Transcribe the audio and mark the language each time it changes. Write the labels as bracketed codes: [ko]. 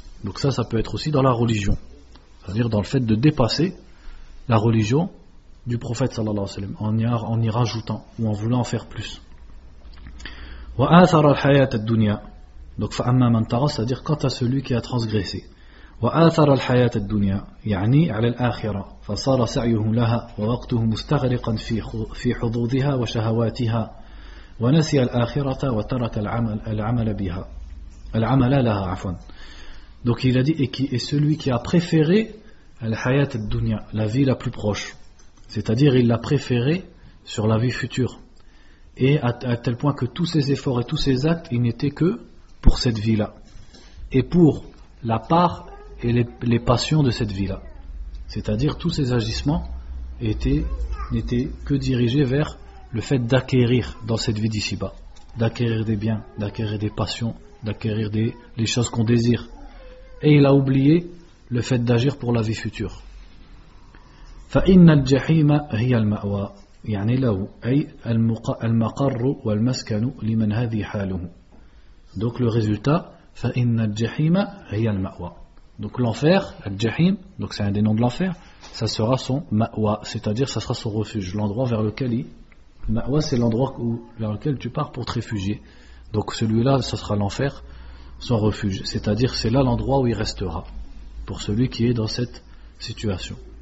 [fr] Donc ça peut être aussi dans la religion, c'est-à-dire dans le fait de dépasser la religion du prophète sallallahu alayhi wa sallam, en y rajoutant ou en voulant en faire plus. [ar] وَآثَرَ الْحَيَاةَ الدُّنْيَا. [fr] Donc [ar] فَأَمَّا مَنْ تَرَى, [fr] c'est-à-dire quant à celui qui a transgressé. [ar] وَآثَرَ الْحَيَاةَ الدُّنْيَا يعني على الآخرة فصار سعيه لها ووقته مستغرقا في حظوظها وشهواتها ونسي الآخرة وترك العمل بها العمل لها عفوا. [fr] Donc il a dit, et qui est celui qui a préféré [ar] al-hayat al-dunya, [fr] la vie la plus proche, c'est-à-dire il l'a préféré sur la vie future, et à tel point que tous ses efforts et tous ses actes, ils n'étaient que pour cette vie-là et pour la part et les passions de cette vie-là, c'est-à-dire tous ses agissements n'étaient que dirigés vers le fait d'acquérir dans cette vie d'ici-bas, d'acquérir des biens, d'acquérir des passions, d'acquérir les choses qu'on désire. Et il a oublié le fait d'agir pour la vie future. [ar] فإن الجحيم هي المأوى يعني له أي المقر والمسكن لمن هذه حاله. [fr] Donc le résultat, [ar] فإن الجحيم هي المأوى. [fr] Donc l'enfer, الجحيم, donc c'est un des noms de l'enfer, ça sera son مأوى, c'est-à-dire ça sera son refuge, l'endroit vers lequel il... مأوى c'est l'endroit où, vers lequel tu pars pour te réfugier. Donc celui-là, ça sera l'enfer, son refuge, c'est-à-dire c'est là l'endroit où il restera pour celui qui est dans cette situation.